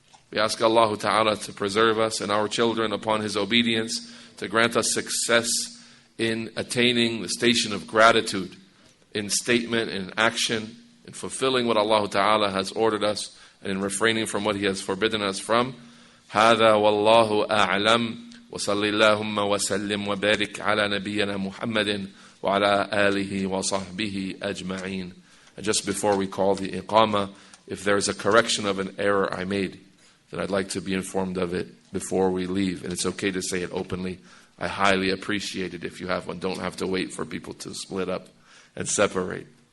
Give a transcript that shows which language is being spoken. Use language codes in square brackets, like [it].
[en] We ask Allah Ta'ala to preserve us and our children upon His obedience, to grant us success in attaining the station of gratitude, in statement, in action, in fulfilling what Allah Ta'ala has ordered us, and in refraining from what He has forbidden us from. [ar] هذا والله أعلم وصلى اللهم وسلم وبارك على نبينا محمد وعلى آله وصحبه أجمعين. [en] And just before we call the iqamah, if there's a correction of an error I made, then I'd like to be informed of it before we leave. And it's okay to say it openly. I highly appreciate it if you have one. Don't have to wait for people to split up and separate.